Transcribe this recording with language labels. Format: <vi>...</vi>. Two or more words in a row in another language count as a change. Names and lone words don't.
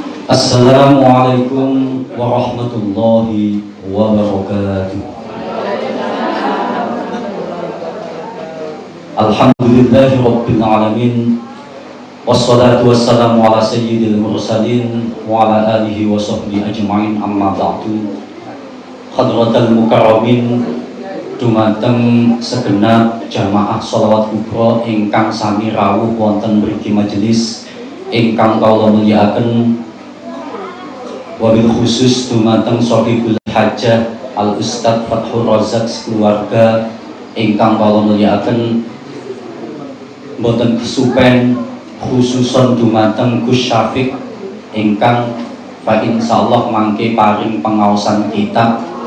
<ar>السلام عليكم ورحمة الله وبركاته. الحمد لله رب العالمين. والصلاة والسلام على سيد المرسلين وعلى آله وصحبه أجمعين أما بعد. حضرات المكرمين,</ar> <jv>dumateng segenap jamaah sholawat kubra ingkang sami rawuh wonten mriki majelis ingkang kawula mulyakaken, wabil khusus dumateng Shahibul Hajjah Al Ustadz Fathur Razak keluarga ingkang kawula mulyakaken, boten kesupen khususon dumateng Gus Syafiq ingkang</jv> <ar>فإن شاء الله</ar> <jv>mangke paring pengaosan kitab</jv>